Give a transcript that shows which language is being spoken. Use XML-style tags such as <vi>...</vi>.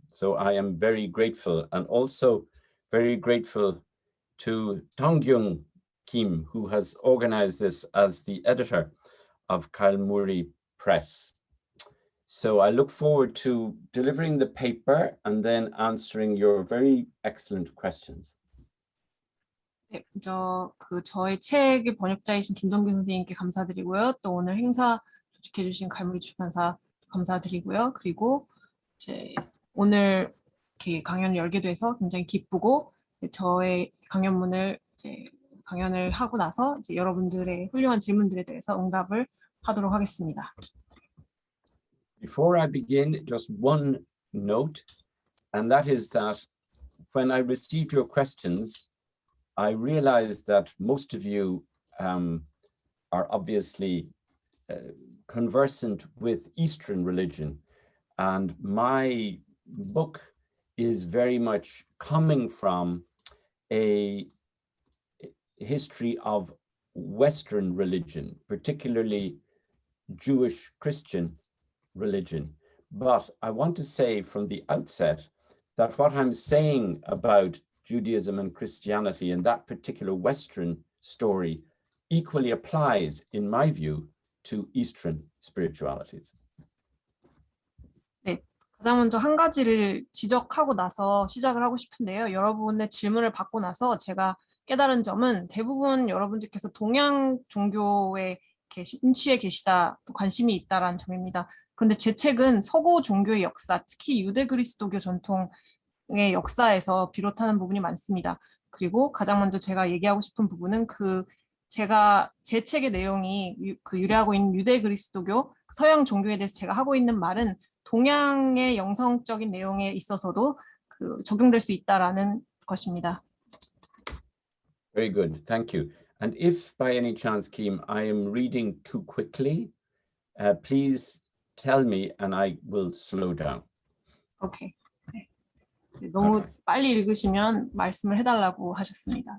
<en>So I am very grateful, and also very grateful to Donggyung Kim, who has organized this as the editor of Kalmuri Press. So I look forward to delivering the paper and then answering your very excellent questions.</en> <ko>네, 저의 책의 번역자이신 김동균 선생님께 감사드리고요. 또 오늘 행사 조직해주신 갈무리 출판사 감사드리고요. 그리고 이제 오늘 이렇게 강연을 열게 돼서 굉장히 기쁘고 저의 강연문을 이제 강연을 하고 나서 이제 여러분들의 훌륭한 질문들에 대해서 응답을 하도록 하겠습니다.</ko> <en>Before I begin, just one note, and that is that when I received your questions, I realized that most of you are obviously conversant with Eastern religion, and my book is very much coming from a history of Western religion, particularly Jewish Christian religion. But I want to say from the outset that what I'm saying about Judaism and Christianity and that particular Western story equally applies, in my view, to Eastern spiritualities.</en> <ko>네, 가장 먼저 한 가지를 지적하고 나서 시작을 하고 싶은데요. 여러분의 질문을 받고 나서 제가 깨달은 점은 대부분 여러분들께서 동양 종교에 인취해 계시다, 관심이 있다라는 점입니다. 그런데 제 책은 서구 종교의 역사, 특히 유대 그리스도교 전통의 역사에서 비롯하는 부분이 많습니다. 그리고 가장 먼저 제가 얘기하고 싶은 부분은 제 책의 내용이 유래하고 있는 유대 그리스도교, 서양 종교에 대해서 제가 하고 있는 말은 동양의 영성적인 내용에 있어서도 적용될 수 있다라는 것입니다.</ko> <en>Very good, thank you. And if by any chance, Kim, I am reading too quickly, please tell me and I will slow down.</en> <ko>오케이. 네. 너무 빨리 읽으시면 말씀을 해달라고 하셨습니다.</ko>